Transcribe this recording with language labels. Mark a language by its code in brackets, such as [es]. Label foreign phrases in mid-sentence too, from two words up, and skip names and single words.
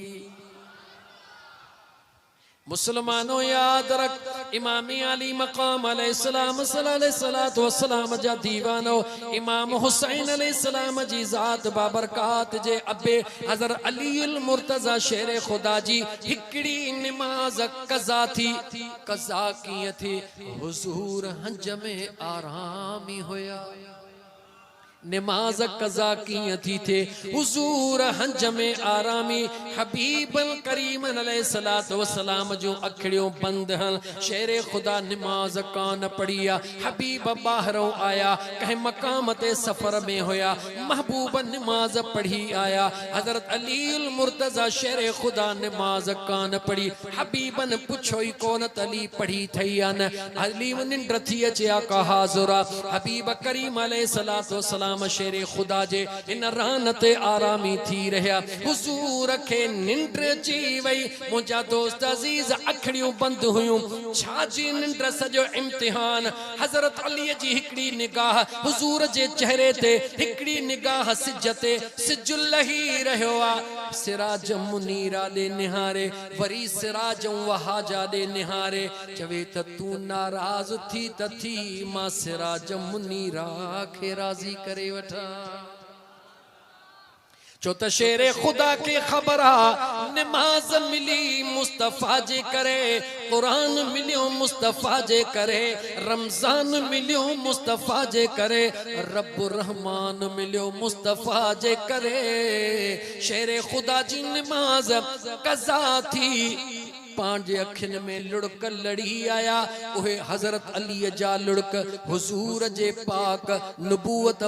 [sd] मुसलमानो याद रख इमाम अली मकाम [ar] عليه السلام صلى الله وسلم [sd] जा दीवानो इमाम हुसैन अलैहिस्सलाम जी ज़ात बाबरकात जे अबे हज़रत अली अल मुर्तज़ा शेर खुदा जी हिकड़ी निमाज कज़ा थी। कज़ा कीअं थी हुजूर हंज में आरामी होया। निमाज कज़ा कीअं थी थे हुजूर हंज में आरामी हबीब करीम [ar] عليه الصلاة والسلام [sd] जो अखड़ियों बंद हन शेर खुदा निमाज कान पढ़िया हबीब बाहरों आया कहीं मकाम ते सफर में होया महबूब निमाज पढ़ी आया हजरत अली अल मुर्तज़ा शेर खुदा निमाज कान पढ़ी हबीबन पुछो ही कोन अली पढ़ी थई न अली निंड थी अचे आका हाज़ुरा हबीब करीम [ar] عليه الصلاة والسلام [sd] शेरे खुदा जे इन रान ते आरामी थी रहा हुजूर के निंड ची वई मुझा दोस्त अजीज अखड़ियों बंद हुयूं छाजी निंड सजो इम्तिहान हजरत अली जी हिकड़ी निगाह हुजूर जे चेहरे ते हिकड़ी निगाह सिजते सिजुल लही रहो आ [ar] سراج منيرا [sd] दे निहारे वरी [ar] سراج وهاجا [sd] दे निहारे चवे त तू नाराज थी त थी मां [ar] سراج منيرا [sd] खे राजी करे वठा। चो त शेरे खुदा के खबरा निमाज मिली मुस्तफा जे करे कुरान मिलियो मुस्तफा जे करे रमजान मिलियो मुस्तफा जे करे रब्बुर रहमान मिलियो मुस्तफा जे करे शेरे खुदा जी निमाज कज़ा थी पांजे अखिन में लुड़क लड़ी आया उहे हजरत अली जा लुड़क हुजूर जे पाक नबूवत